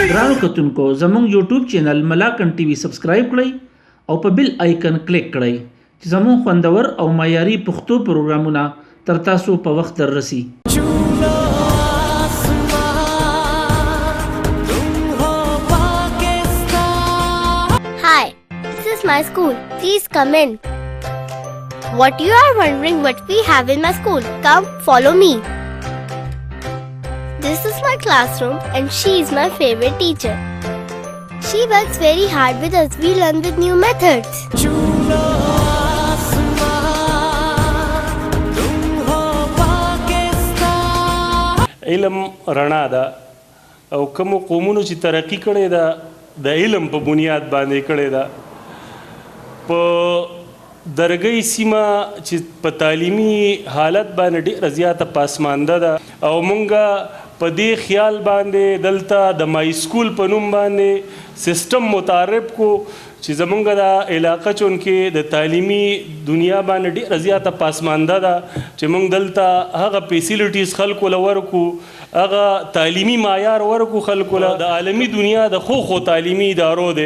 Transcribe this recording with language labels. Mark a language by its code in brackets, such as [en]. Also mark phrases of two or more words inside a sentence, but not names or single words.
[ps] ګرانو کتونکو زموږ [en] YouTube channel [ps] ملاکن ټي وي سبسکرایب کړئ او په [en] bell icon [ps] کلیک کړئ چې زموږ خوندور او معیاري پښتو پروګرامونه تر تاسو په وخت دررسي. [en] Hi, this is my school. Please come in. What you are wondering what we have in my school? Come, follow me. This is my classroom and she is my favorite teacher. She works very hard with us. We learn with new methods. [ps] علم رڼا ده او کوم قومونو چې ترقی کړي ده د علم په بنیاد باندې کړي ده. په درګۍ سیمه چې په تعلیمي حالت باندې ډېره زیاته پاسمانده ده او مونږه په دې خیال باندې دلته د مای سکول په نوم باندې سیستم متعارف کو چې زمونږ د علاقه چونکې د تعلیمي دنیا باندې ډېره زیاته پاسمانده ده چې مونږ دلته هغه فیسیلیټیز خلکو له ورکو هغه تعلیمي معیار ورکو خلکو له د عالمي دنیا د خو تعلیمي ادارو دی.